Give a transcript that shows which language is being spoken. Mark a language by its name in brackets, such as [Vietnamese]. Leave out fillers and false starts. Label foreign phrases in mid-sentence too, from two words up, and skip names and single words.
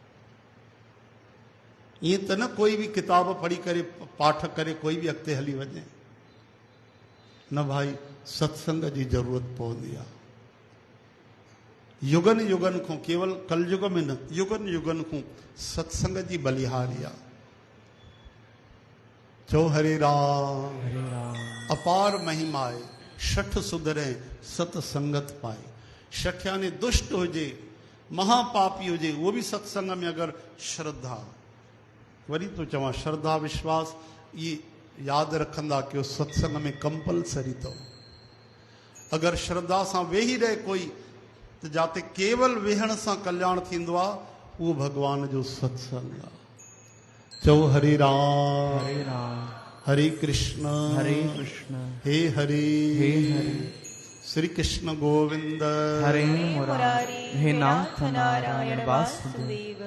[Sindhi] ईअं त न कोई बि किताब पढ़ी करे पाठ करे कोई बि अॻिते हली वञे न भाई, सत्संग जी ज़रूरत पवंदी आहे। युगन युगन खां, केवल कलयुग में न, युगन युगन खां सत्संग जी बलिहारी आहे। चो हरे राम। हरे राम। अपार महिमा आहे। 60 सुधरे सत्संगत पाए। 60 यानी दुष्ट हुजे, महापापी हुजे, उहो बि सत्संग में अगरि श्रद्धा, वरी तो चवां श्रद्धा विश्वास ये यादि रखंदा कि उहो सत्संग में कंपलसरी अथव। अगरि श्रद्धा सां वेही रहे कोई त जाते केवल वेहण सां कल्याण थींदो आहे, उहो भगवान जो सत्संग आहे। चओ हरे राम हरे राम [Sanskrit] हरे कृष्ण हे हरे श्री कृष्ण गोविंद हरे मुरारी हे नाथ नारायण वासुदेव।